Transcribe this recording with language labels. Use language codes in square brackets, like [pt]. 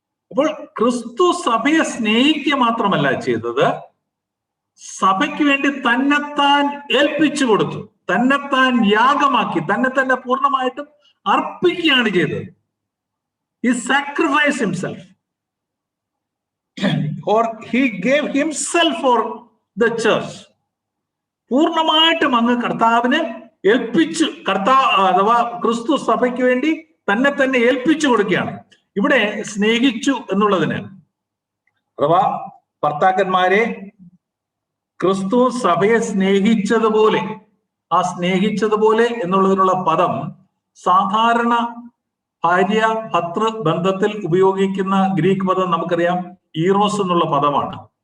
[ml] അപ്പോൾ ക്രിസ്തു സഭയെ സ്നേഹിക്കുക മാത്രമല്ല ചെയ്തത്, സഭയ്ക്ക് വേണ്ടി തന്നെത്താൻ ഏൽപ്പിച്ചു കൊടുത്തു, തന്നെത്താൻ യാഗമാക്കി, തന്നെ തന്നെ പൂർണ്ണമായിട്ടും അർപ്പിക്കുകയാണ് ചെയ്തത്. [en] He sacrificed himself or he gave himself for the church. [ml] പൂർണ്ണമായിട്ടും അങ്ങ് കർത്താവിന് ഏൽപ്പിച്ചു, അഥവാ ക്രിസ്തു സഭയ്ക്ക് വേണ്ടി തന്നെ തന്നെ ഏൽപ്പിച്ചു കൊടുക്കുകയാണ്. ഇവിടെ സ്നേഹിച്ചു എന്നുള്ളതിന്, അഥവാ ഭർത്താക്കന്മാരെ ക്രിസ്തു സഭയെ സ്നേഹിച്ചതുപോലെ, ആ സ്നേഹിച്ചതുപോലെ എന്നുള്ളതിനുള്ള പദം സാധാരണ ഭാര്യ ഭർതൃ ബന്ധത്തിൽ ഉപയോഗിക്കുന്ന ഗ്രീക്ക് പദം നമുക്കറിയാം, ഈറോസ് എന്നുള്ള പദമാണ്.